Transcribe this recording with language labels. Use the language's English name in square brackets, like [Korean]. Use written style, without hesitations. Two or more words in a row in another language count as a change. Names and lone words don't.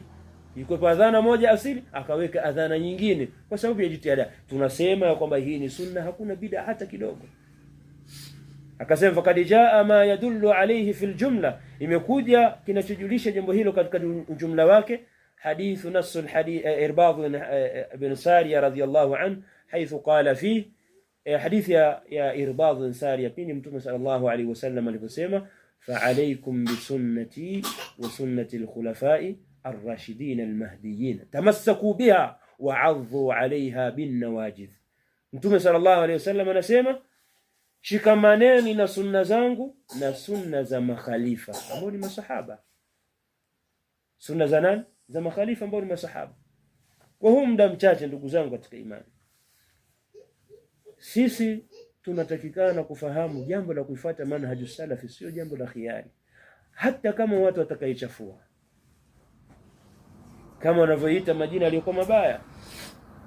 [Swahili] Ilikuwa adhana moja asili, akaweka adhana nyingine kwa sababu ya jitihada. Tunasema ya kwamba hii ni sunna, hakuna bid'a hata kidogo. Akasema [Arabic] فقد جاء ما يدل عليه في الجملة, [Swahili] imekuja kinachojulisha jambo hilo katika jumla wake. [Arabic] الحديث نص الحديث عرباض بن سارية رضي الله عنه حيث قال في حديث [Swahili] ya Irbad ibn Sariya, pindi mtume [Arabic] صلى الله عليه وسلم aliposema فعليكم بسنتي وسنة الخلفاء الراشدين المهديين تمسكوا بها وعضوا عليها بالنواجذ. [Swahili] Mtume [Arabic] صلى الله عليه وسلم [Swahili] anasema shikamaneni na sunna zangu na sunna za makhalifa ambao ni masahaba. Sunna za nani? Za makhalifa ambao ni masahaba. Kwa huu muda mchache, ndugu zangu katika imani, sisi tunatakikana kufahamu jambo la kuifuata manhaju salafi sio jambo la khiari, hata kama watu watakaichafua kama wanavyoita majina yaliyokuwa mabaya.